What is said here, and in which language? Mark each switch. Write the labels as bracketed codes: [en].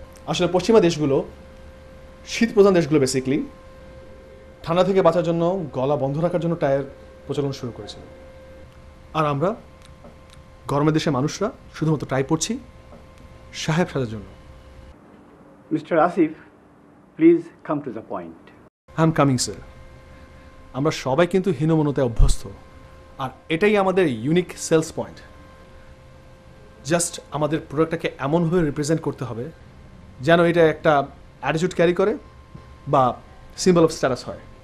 [bn] আসলে পশ্চিমা দেশগুলো, শীত প্রধান দেশগুলো বেসিক্যালি ঠান্ডা থেকে বাঁচার জন্য গলা বন্ধ রাখার জন্য টায়ার প্রচলন শুরু করেছিল। আর আমরা গরমের দেশের মানুষরা শুধুমাত্র টাই পরছি সাহেব সাজার জন্য। [en] Mr. Asif, please come to the point. I am coming sir. [bn] আমরা সবাই কিন্তু হীনমন্যতায় অভ্যস্ত, আর এটাই আমাদের ইউনিক সেলস পয়েন্ট। জাস্ট আমাদের প্রোডাক্টটাকে এমনভাবে রিপ্রেজেন্ট করতে হবে যেন এটা একটা অ্যাটিটিউড ক্যারি করে বা সিম্বল অফ স্ট্যাটাস হয়।